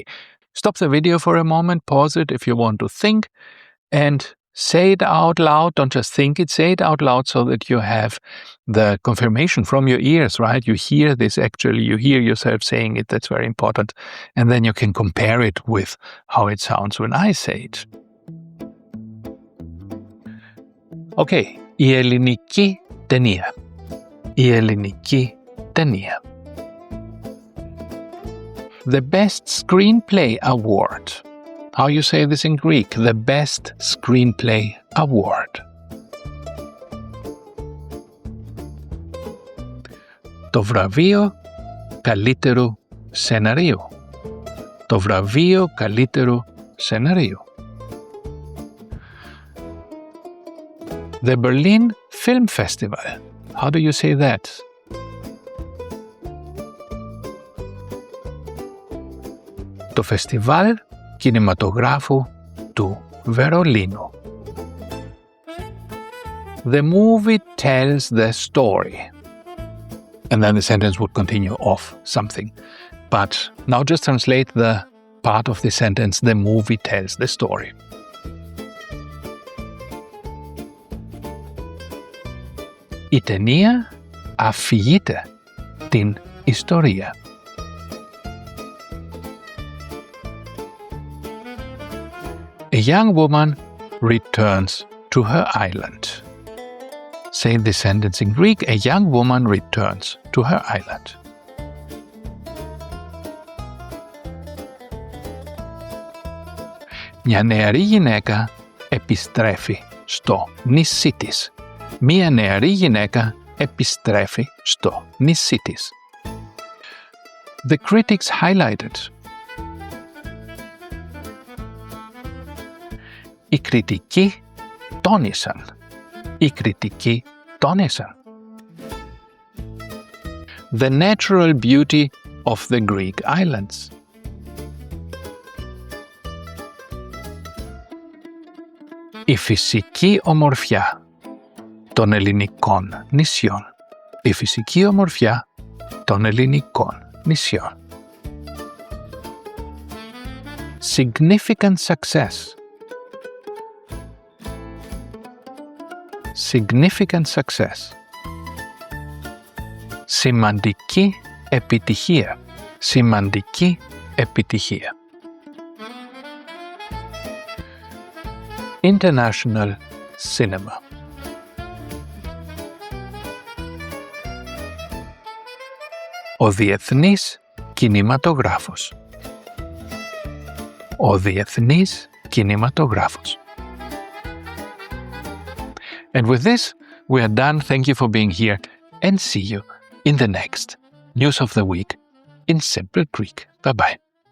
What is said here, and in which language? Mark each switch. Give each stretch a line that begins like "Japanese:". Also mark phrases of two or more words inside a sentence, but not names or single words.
English: Stop the video for a moment, pause it if you want to think, and say it out loud. Don't just think it, say it out loud so that you have the confirmation from your ears, right? You hear this actually, you hear yourself saying it, that's very important. And then you can compare it with how it sounds when I say it. Okay,
Greek: η ελληνική ταινία. Η ελληνική ταινία.
English: The Best Screenplay Award. How you say this in Greek? The Best Screenplay Award.
Greek: Το βραβείο καλύτερου σεναρίου. Το βραβείο καλύτερου σεναρίου.
English: The Berlin Film Festival. How do you say that?
Greek: Το φεστιβάλ κινηματογράφου του Βερολίνου.
English: The movie tells the story. And then the sentence would continue off something. But now just translate the part of the sentence, the movie tells the story.
Greek: Η ταινία αφηγείται την ιστορία.
English: A young woman returns to her island. Say the sentence in Greek. A young woman returns to her island.
Greek: Μια νεαρή γυναίκα επιστρέφει στο νησί της. Μια νεαρή γυναίκα επιστρέφει στο νησί της.
English: The critics highlighted.
Greek: Οι κριτικοί τόνισαν. Οι κριτικοί τόνισαν.
English: The natural beauty of the Greek islands.
Greek: Η φυσική ομορφιά των ελληνικών νησιών. Η φυσική ομορφιά των ελληνικών νησιών.
English: Significant success. Significant success.
Greek: Σημαντική επιτυχία. Σημαντική επιτυχία.
English: International cinema.
Greek: Ο διεθνής κινηματογράφος. Ο διεθνής κινηματογράφος.
English: And with this, we are done. Thank you for being here and see you in the next News of the Week in Simple Greek. Bye-bye.